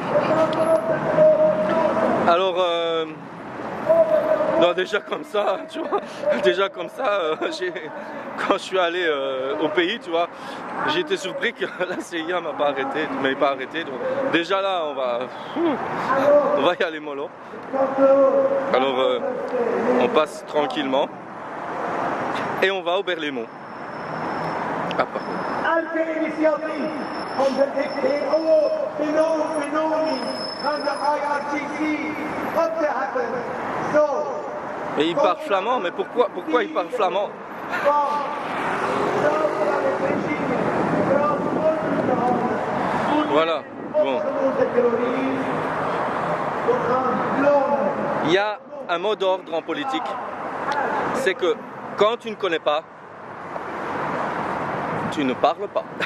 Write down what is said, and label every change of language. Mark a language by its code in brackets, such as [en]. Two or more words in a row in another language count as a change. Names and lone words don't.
[fr] Alors, non, déjà comme ça, tu vois, quand je suis allé au pays, tu vois, j'ai été surpris que la CIA m'ait pas arrêté. Donc, déjà là, on va y aller mollo. Alors, on passe tranquillement et on va au Berlaymont. Ah, pardon. [nl] Elke initiatief om de DPO benoeming van de IRGC op te heffen. Zo. [fr] Et il parle flamand, mais pourquoi il parle flamand? Voilà, bon. Il y a un mot d'ordre en politique, c'est que quand tu ne connais pas, tu ne parles pas.